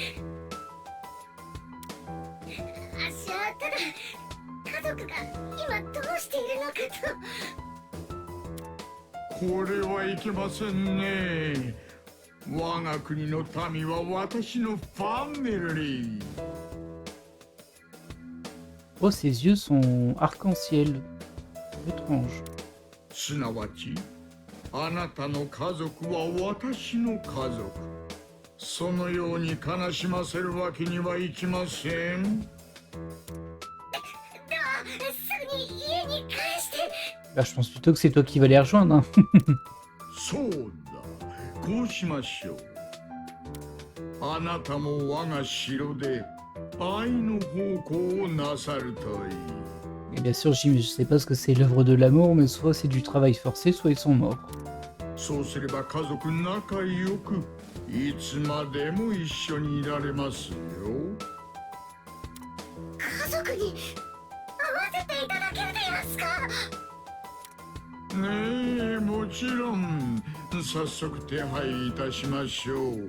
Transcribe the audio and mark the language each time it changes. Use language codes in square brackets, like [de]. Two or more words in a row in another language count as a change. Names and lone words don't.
[ja] あっしはただ家族が今どうしているのかと。これはいけませんね。我が国の民は私のファミリー。 [fr] Oh, ses yeux sont arc-en-ciel. Étrange. [ja] すなわち、あなたの家族は私の家族。そのように悲しませるわけにはいきません。ではすぐに家に帰して。 [fr] Bah, je pense plutôt que c'est toi qui vas les rejoindre. Hein. [ja] そうだ、こうしましょう。あなたも我が城で愛の奉公をなさるといい。 [fr] Et bien sûr, je sais pas ce que c'est l'œuvre de l'amour, mais soit c'est du travail forcé, soit ils sont morts. [ja] そうすれば家族仲良くいつまでも一緒にいられますよ。家族に会わせていただけるでやんすか。ねえ、もちろん早速手配いたしましょう。